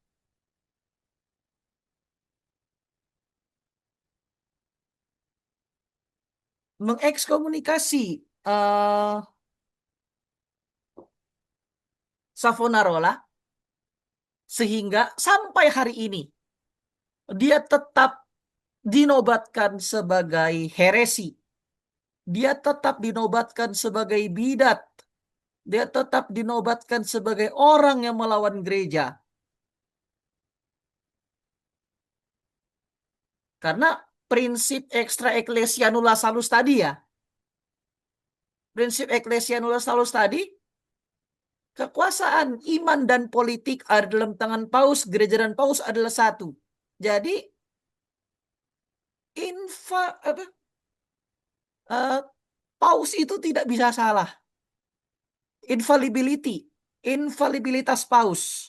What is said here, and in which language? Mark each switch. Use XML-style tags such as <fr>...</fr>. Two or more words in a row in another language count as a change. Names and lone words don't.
<id>Mengekskomunikasi Savonarola, sehingga sampai hari ini dia tetap dinobatkan sebagai heresi. Dia tetap dinobatkan sebagai bidat. Dia tetap dinobatkan sebagai orang yang melawan gereja. Karena prinsip</id> <la>extra ecclesia nulla salus</la> <id>tadi ya. Prinsip</id> <la>ecclesia nulla salus</la> <id>tadi, kekuasaan iman dan politik ada dalam tangan paus, gereja dan paus adalah satu. Jadi apa, eh, paus itu tidak bisa salah. Infallibility, infalibilitas paus.</id>